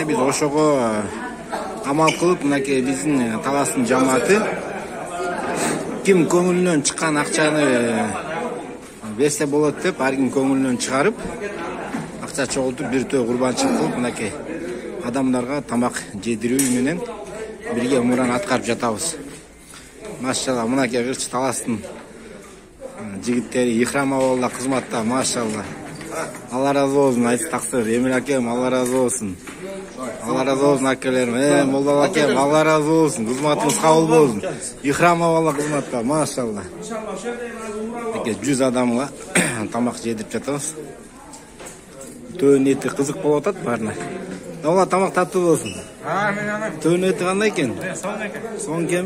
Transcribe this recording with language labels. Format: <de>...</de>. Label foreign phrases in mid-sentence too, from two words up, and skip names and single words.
<ky>Биз ошого амал кылып, мынакей биздин Таластын жамааты ким көңүлүнөн чыккан акчаны берсе болот деп, ар ким көңүлүнөн чыгарып, акча чогултуп бир төө курбанчылык кылып, мынакей адамдарга тамак жедирүү менен бирге умураны аткарып жатабыз. Машалла, мынакей кырчы Таластын жигиттери Ихрам абалда кызматта, машалла. Алла разы болсун, айт таксыр. Эмил акем, Алла разы болсун. Алла разы болсун акелерим. Молдал акем, Алла разы болсун. Кызматыңыз кабыл болсун. Ихрам абалда кызматта, машалла. 100 адамга тамак жедирип жатабыз. Төөнүн эти кызык болуп атат баарына. Ола тамак таттуу болсун. Төөнүн эти кандай экен? Соң экенби?</ky>